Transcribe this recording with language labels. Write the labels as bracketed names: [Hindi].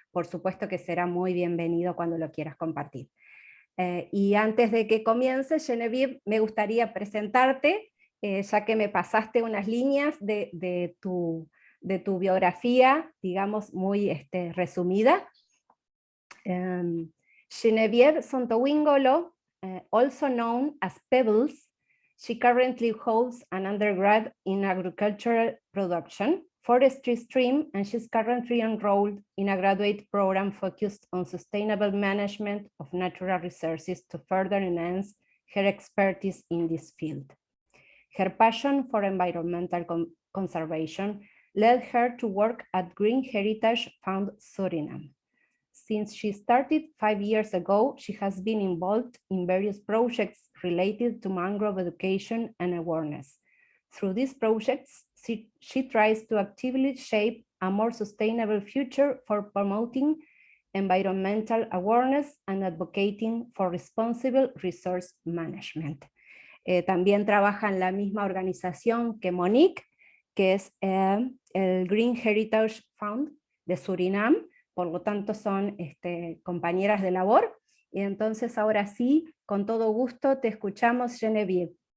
[Spanish] Por supuesto que será muy bienvenido cuando lo quieras compartir. Y antes de que comience, Geneviève, me gustaría presentarte, ya que me pasaste unas líneas de tu biografía, digamos, muy resumida. [English] Geneviève Sontowingolo, also known as Pebbles, she currently holds an undergrad in agricultural production, forestry stream, and she's currently enrolled in a graduate program focused on sustainable management of natural resources to further enhance her expertise in this field. Her passion for environmental conservation led her to work at Green Heritage Fund Suriname. Since she started 5 years ago, she has been involved in various projects related to mangrove education and awareness. Through these projects, she tries to actively shape a more sustainable future for promoting environmental awareness and advocating for responsible resource management. [Spanish] También trabaja en la misma organización que Monique, que es el Green Heritage Fund de Surinam. Por lo tanto son compañeras de labor, y entonces ahora sí, con todo gusto, te escuchamos, Geneviève.